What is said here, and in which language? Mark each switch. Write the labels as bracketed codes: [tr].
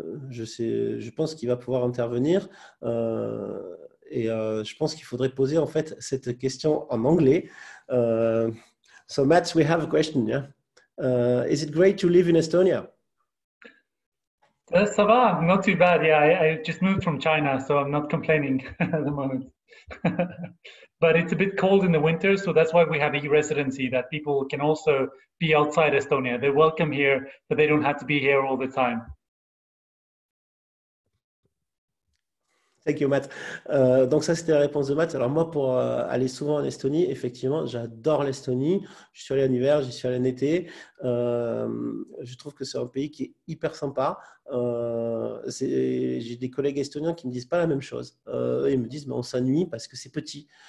[fr] Je pense qu'il va pouvoir intervenir. Je pense qu'il faudrait poser en fait cette question en anglais. [en] So Mats, we have a question. Yeah? Is it great to live in Estonia? [fr] Ça va, [en] not too bad. Yeah, I just moved from China, so I'm not complaining at the moment. But it's a bit cold in the winter, so that's why we have e-residency, that people can also be outside Estonia. They're welcome here, but they don't have to be here all the time. Thank you, Matt. [fr] Donc ça, c'était la réponse de Matt. Alors moi, pour aller souvent en Estonie, effectivement, j'adore l'Estonie. Je suis allé en hiver, j'y suis allé en été. Je trouve que c'est un pays qui est hyper sympa. J'ai des collègues estoniens qui me disent pas la même chose. Ils me disent, mais on s'ennuie parce que c'est petit.